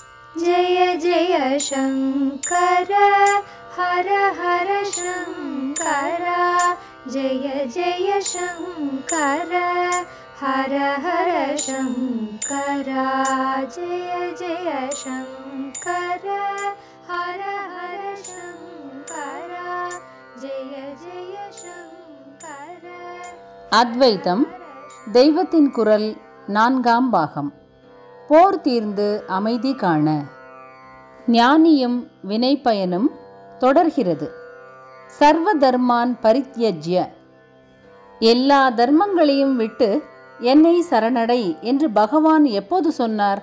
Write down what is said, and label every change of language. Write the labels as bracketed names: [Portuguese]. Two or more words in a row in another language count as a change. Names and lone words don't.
[Sanskrit] जय जय शङ्कर हर हर शङ्कर जय जय शङ्कर हर हर शङ्कर जय जय शङ्कर हर हर शङ्कर जय जय शङ्कर. [Tamil] அத்வைதம் தெய்வத்தின் குரல் 4ஆம் பாகம். போர் தீர்ந்து அமைதி காண. ஞானியும் வினை பயனும் தொடர்கிறது. [Sanskrit] सर्व धर्मान् परित्यज्य, [Tamil] எல்லா தர்மங்களையும் விட்டு என்னை சரணடை என்று பகவான் எப்போது சொன்னார்?